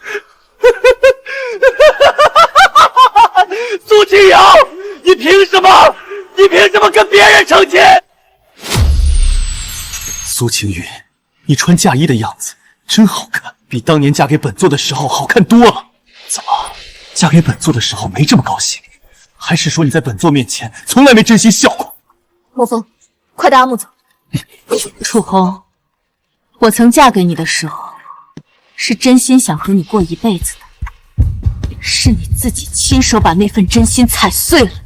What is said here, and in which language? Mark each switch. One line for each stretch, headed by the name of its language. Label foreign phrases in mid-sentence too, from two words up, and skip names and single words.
Chinese: 苏清瑶，你憑什么？你凭什么跟別人成親？蘇清雲，你穿嫁衣的樣子真好看，比當年嫁給本座的時候好看多了。怎麼，嫁給本座的時候沒這麼高興？還是說你在本座面前從來沒真心笑過？莫風，快帶阿木走。楚紅，我曾嫁給你的時候，是真心想和你過一輩子的，是你自己親手把那份真心踩碎了。